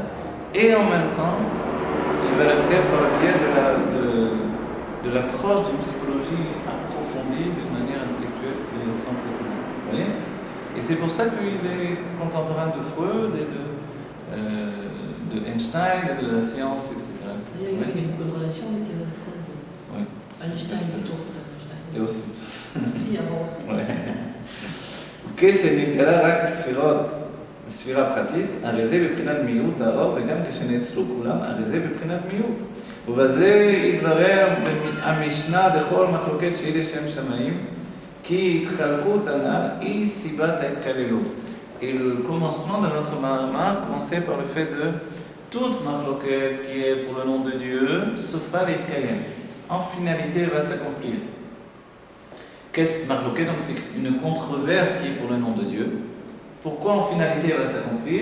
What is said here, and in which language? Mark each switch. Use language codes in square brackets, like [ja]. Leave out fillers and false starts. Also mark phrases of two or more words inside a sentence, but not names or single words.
[fr] Et en même temps, il va le faire par le biais de l'approche d'une psychologie approfondie, d'une manière intellectuelle qui est sans précédent. Vous voyez ? Et c'est pour ça qu'il est contemporain de Freud et de Einstein et de la science, etc. Il y a une bonne relation avec Freud. Oui. Einstein plutôt. Et aussi. Si, avant aussi. [he] כשנתגלה רק ספירה פרטית, הרי זה בבחינת מיעוט האור, וגם כשנאצלו כולם, הרי זה בבחינת מיעוט. ובזה יתברר המשנה בכל מחלוקת שהיא לשם שמיים, כי התחלקות הנ"ל היא סיבת ההתקללות. [fr] Et le commencement de notre marmar commençait par le fait de toute marloquette qui est pour le nom de Dieu, sauf à l'Itkayem. En finalité, elle va s'accomplir. Qu'est-ce que marloquette? Donc c'est une controverse qui est pour le nom de Dieu. Pourquoi en finalité elle va s'accomplir?